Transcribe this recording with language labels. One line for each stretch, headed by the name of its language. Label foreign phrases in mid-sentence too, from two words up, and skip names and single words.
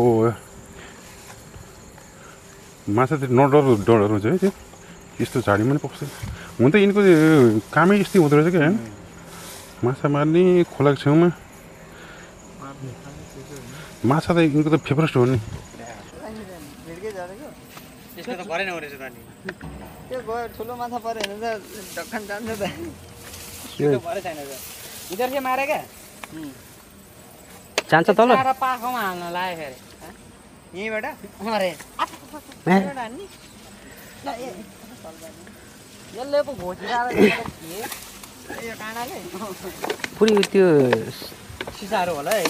Nepali: माछा त डर हुन्छ है त्यो यस्तो झाडीमा पनि पस्छ हुन त यिनको कामै यस्तै हुँदो रहेछ क्या माछा मार्ने खोलाको छेउमा माछा त यिनको त फेभरेट हो नि यसको त भरेन रहेछ त नि त्यो गयो ठुलो माछा पऱ्यो भने त ढक्कन जान्छ त त्यो त भरे छैन त
Hindi: इधर से मारे क्या
Nepali: जान्छ तल सारा पाखोमा हाल्न लाग्यो फेरि यहीँबाट अरे ए, हान्ने यसले पो घोचिरहेको यो काँडाले पुरै त्यो सिसाहरू होला है